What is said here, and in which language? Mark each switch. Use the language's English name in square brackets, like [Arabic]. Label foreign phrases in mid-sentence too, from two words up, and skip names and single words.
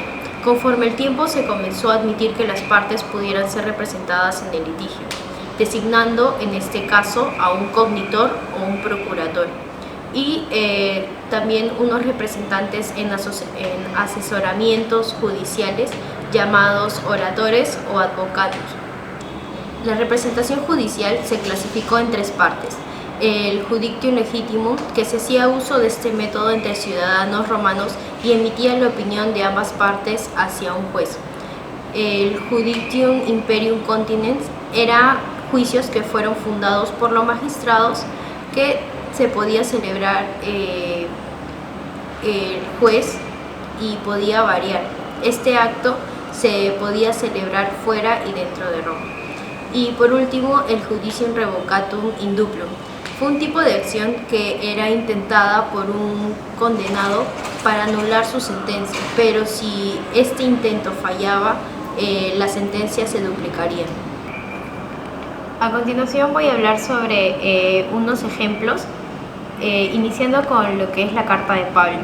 [Spanish] Conforme el tiempo se comenzó a admitir que las partes pudieran ser representadas en el litigio, designando en este caso a un cognitor o un procurador y también unos representantes en asesoramientos judiciales llamados oradores o advocados. La representación judicial se clasificó en 3 partes. El [Latin] judictium legitimum, [Spanish] que se hacía uso de este método entre ciudadanos romanos y emitía la opinión de ambas partes hacia un juez. El [Latin] judictium imperium continens [Spanish] era juicios que fueron fundados por los magistrados que se podía celebrar el juez y podía variar. Este acto se podía celebrar fuera y dentro de Roma. Y por último, el [Latin] judicium revocatum induplum, [Spanish] Fue un tipo de acción que era intentada por un condenado para anular su sentencia, pero si este intento fallaba, la sentencia se duplicaría. A continuación voy a hablar sobre unos ejemplos, iniciando con lo que es la carta de Pablo.